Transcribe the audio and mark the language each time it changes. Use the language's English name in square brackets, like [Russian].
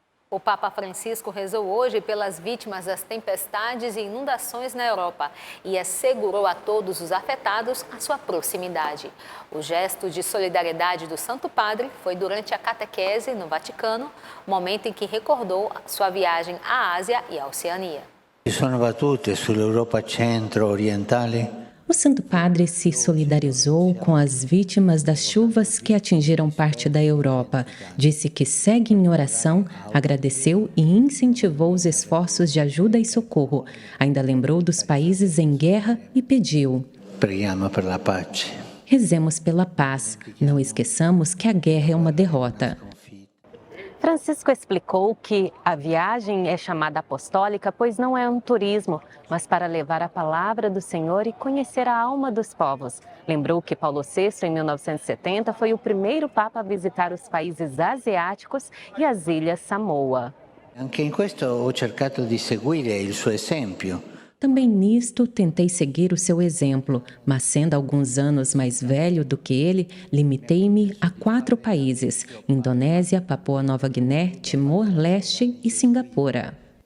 [Portuguese] O Papa Francisco rezou hoje pelas vítimas das tempestades e inundações na Europa e assegurou a todos os afetados a sua proximidade. O gesto de solidariedade do Santo Padre foi durante a catequese no Vaticano, momento em que recordou sua viagem à Ásia e à Oceania. [Italian] Sono battute sull'Europa centro-orientale. [Portuguese] O Santo Padre se solidarizou com as vítimas das chuvas que atingiram parte da Europa. Disse que segue em oração, agradeceu e incentivou os esforços de ajuda e socorro. Ainda lembrou dos países em guerra e pediu: [Italian] Preghiamo per la pace. [Portuguese] Rezemos pela paz. Não esqueçamos que a guerra é uma derrota. Francisco explicou que a viagem é chamada apostólica pois não é um turismo, mas para levar a palavra do Senhor e conhecer a alma dos povos. Lembrou que Paulo VI, em 1970, foi o primeiro Papa a visitar os países asiáticos e as ilhas Samoa. [Italian] Anche in questo ho cercato di seguire il suo esempio. [Portuguese] Também nisto tentei seguir o seu exemplo, mas sendo alguns anos mais velho do que ele, limitei-me a 4 países: Indonésia, Papua Nova Guiné, Timor-Leste e Singapura.